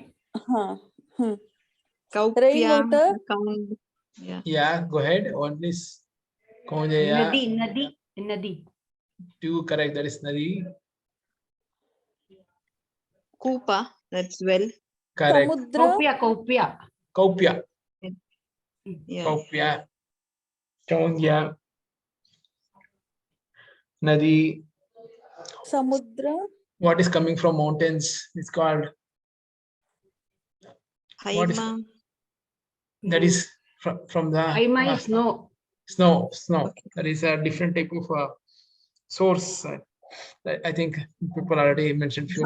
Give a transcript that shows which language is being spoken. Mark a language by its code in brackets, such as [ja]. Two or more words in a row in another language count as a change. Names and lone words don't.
[en] Kaupya, Yeah, go ahead. One is Kaunjaya. Nadi. 2 correct. That is Nadi. Kupa, that's well. Correct. Kaupya. Kaupya. Yeah. Kaupya. Kaunjaya. Nadi. Samudra. What is coming from mountains? It's called. Haima. That is from the. Haima is snow. Snow. Okay. That is a different type of source. I think people already mentioned few.